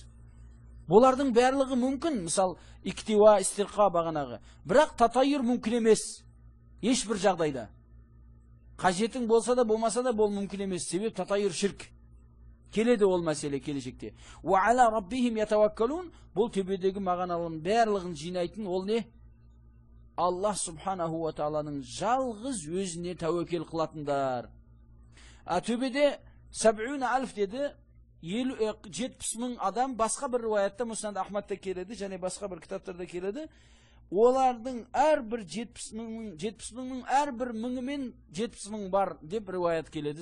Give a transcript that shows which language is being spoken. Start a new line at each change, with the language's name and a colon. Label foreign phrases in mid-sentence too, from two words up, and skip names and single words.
Kazakh: Бұлардың барлығы мүмкін, мысал иктива, истирқа бағанағы. Бірақ татайыр мүмкін емес. Ешбір жағдайда. Қажетің болса да, болмаса да бұл мүмкін емес. Себеп татайыр ширк. Келеді ол мәселе келешекте.
Arabic: وعلى ربهم يتوكلون.
Kazakh: Бұл төбедегі мағаналардың барлығын жинайтын ол не? Аллах субханаху ва тааланың жалғыз өзіне тәуекел қылатындар. Төбеде 70,000 деді. 70,000 адам, басқа бір риwayatта Муснад Ахмадта келеді, және басқа бір кітаптарда келеді. Олардың әрбір 70,000-ның әрбір 1000-мен 70,000 бар деп риwayat келеді.